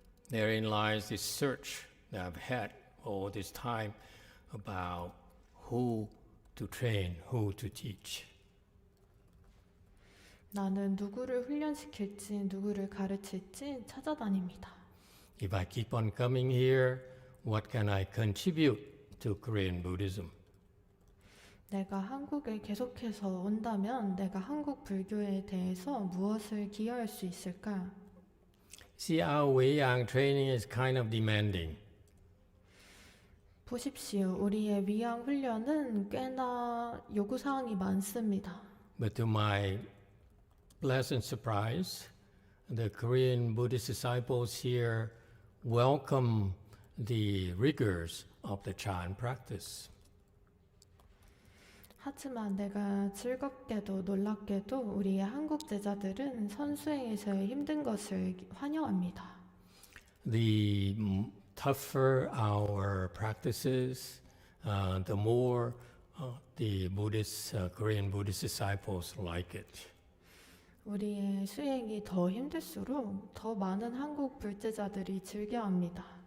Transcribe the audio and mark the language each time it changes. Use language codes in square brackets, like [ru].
[en] Therein lies this search that I've had all this time about who to train, who to teach. [ko] 나는 누구를 훈련시킬지, 누구를 가르칠지 찾아다닙니다. [en] If I keep on coming here, what can I contribute to Korean Buddhism? [ko] 내가 한국에 계속해서 온다면 내가 한국 불교에 대해서 무엇을 기여할 수 있을까? [en] See, our Weiyang training is kind of demanding. [ko] 보십시오. 우리의 위양 훈련은 꽤나 요구사항이 많습니다. [en] But to my pleasant surprise, the Korean Buddhist disciples here welcome the rigors of the Chan practice. [ko] 하지만 내가 즐겁게도 놀랍게도 우리의 한국 제자들은 선수행에서의 힘든 것을 환영합니다. [en] The tougher our practices, the more the Buddhist, Korean Buddhist disciples like it. [ko] 우리의 수행이 더 힘들수록 더 많은 한국 불제자들이 즐겨합니다.